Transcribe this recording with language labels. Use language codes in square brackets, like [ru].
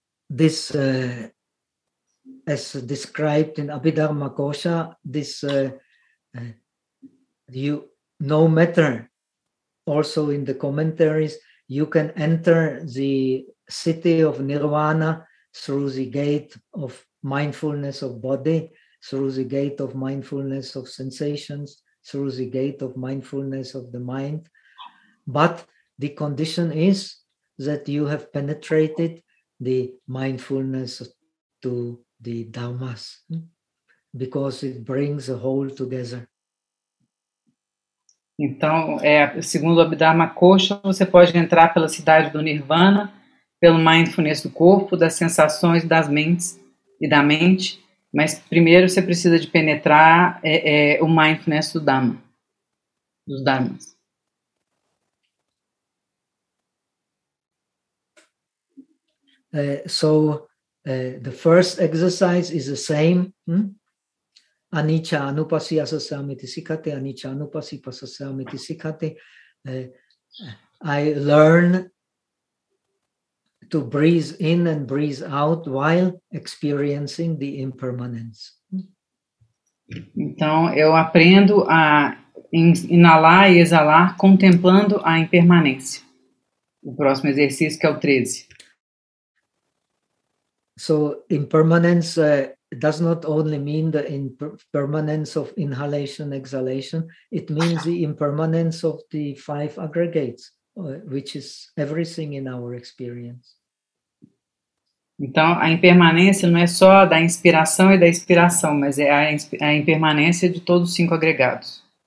[en] This, as described in Abhidharma Kosha, this, you, no matter, also in the commentaries, you can enter the city of Nirvana through the gate of mindfulness of body, through the gate of mindfulness of sensations, through the gate of mindfulness of the mind. But the condition is that you have penetrated the mindfulness to the dhammas, because it brings the whole together. [pt] Então, segundo o Abhidharma Kosha, você pode entrar pela cidade do Nirvana, pelo mindfulness do corpo, das sensações, das mentes e da mente, Mas primeiro você precisa de penetrar o mindfulness do Dhamma, dos Dharmas. [en] The first exercise is the same. [pi] Anicca anupassiya sasamiti sikkhate, anicca anupassiya sasamiti sikkhate. [en] I learn to breathe in and breathe out while experiencing the impermanence. [pt] Então, eu aprendo a inalar e exalar contemplando a impermanência. O próximo exercício, que é o 13. [en] So, impermanence does not only mean the impermanence of inhalation, exhalation. It means the impermanence of the five aggregates, which is everything in our experience. [pt] Então, a impermanência não é só da inspiração e da expiração, mas é a impermanência de todos os cinco agregados.